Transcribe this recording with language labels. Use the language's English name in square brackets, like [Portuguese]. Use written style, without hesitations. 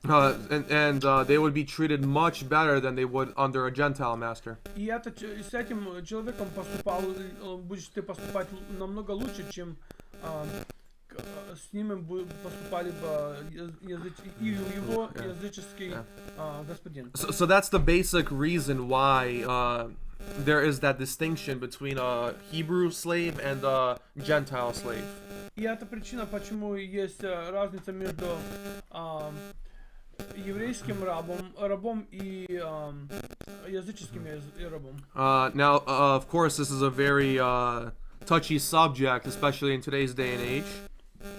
[English] And they would be treated much better than they would under a Gentile master. [Russian] И с этим человеком будешь ты поступать намного лучше, чем с ним поступали бы его языческий господин. [English] So that's the basic reason why there is that distinction between a Hebrew slave and a Gentile slave. [Russian] И это причина, почему есть разница между еврейским рабом и языческим рабом. [English] Now, of course, this is a very touchy subject, especially in today's day and age.